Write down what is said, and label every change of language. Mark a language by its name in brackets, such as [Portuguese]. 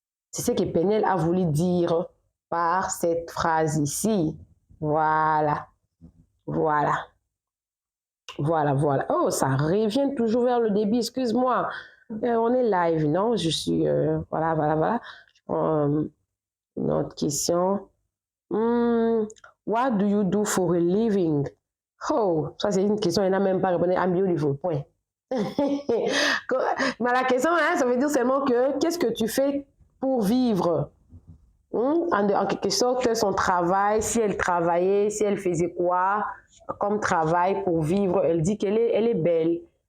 [French] C'est ce que Penel a voulu dire par cette phrase ici. Voilà. Voilà. Voilà, voilà. Oh, ça revient toujours vers le début. Excuse-moi. On est live, non? Je suis... voilà, voilà, voilà. Je prends une autre question. [English] What do you do for a living? [French] Oh, ça c'est une question, elle n'a même pas répondu. [English] I'm beautiful, [French] point. Mais la question, hein, ça veut dire seulement que qu'est-ce que tu fais pour vivre? En quelque sorte, son travail, si elle travaillait, si elle faisait quoi comme travail pour vivre, elle dit qu'elle est belle.